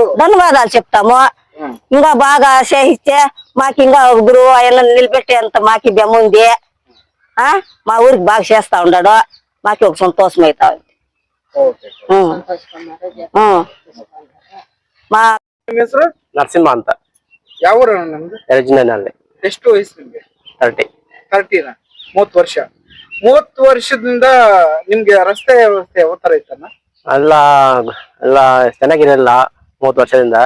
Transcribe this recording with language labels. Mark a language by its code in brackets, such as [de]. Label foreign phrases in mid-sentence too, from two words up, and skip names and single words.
[te] ధన్యవాదాలు చెప్తాము. ఇంకా బాగా చేయిస్తే మాకు ఇంకా గురువు ఆయన నిలబెట్టేంత మాకు బెమ్మ ఉంది. మా ఊరికి బాగా చేస్తా ఉన్నాడు, మాకు ఒక సంతోషం అవుతా ఉంది. మా [kn] ನರಸಿಂಹ ಅಂತ. ಯಾವ ಊರು ನಮ್ದು? ಯರ್ರಜನ್ನನಹಳ್ಳಿ. ಎಷ್ಟು ವಯಸ್ಸು ನಿಮ್ಗೆ? 30. 30 ವರ್ಷ. 30 ವರ್ಷದಿಂದ ನಿಮ್ಗೆ ರಸ್ತೆ ವ್ಯವಸ್ಥೆ ಯಾವ ತರ ಇತ್ತನ್ನ? ಎಲ್ಲ ಚೆನ್ನಾಗಿರಲ್ಲ 30 ವರ್ಷದಿಂದ.